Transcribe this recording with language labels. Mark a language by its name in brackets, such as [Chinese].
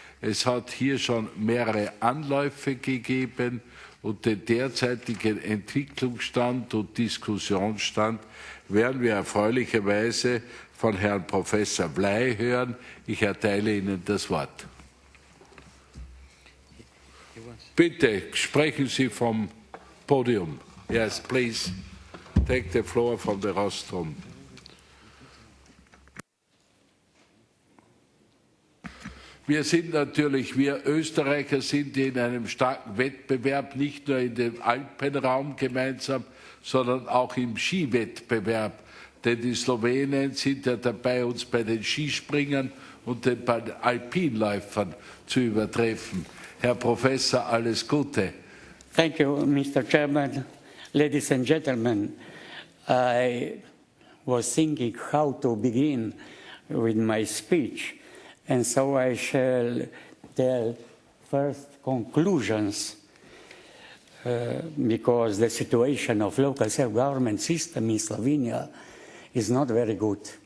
[German] Es hat hier schon mehrere Anläufe gegeben und den derzeitigen Entwicklungsstand und Diskussionsstand werden wir erfreulicherweise von Herrn Professor Bley hören. Ich erteile Ihnen das Wort. Bitte sprechen Sie vom Podium. [English] Yes, please take the floor from the rostrum. [German] Wir sind natürlich, wir Österreicher sind in einem starken Wettbewerb, nicht nur in dem Alpenraum gemeinsam, sondern auch im Skiwettbewerb. Denn die Slowenen sind ja dabei, uns bei den Skispringern und den Alpinläufern zu übertreffen. Herr Professor, alles Gute. [English] Thank you, Mr. Chairman. Ladies and gentlemen, I was thinking how to begin with my speech. And so I shall tell first conclusions, because the situation of local self-government system in Slovenia is not very good.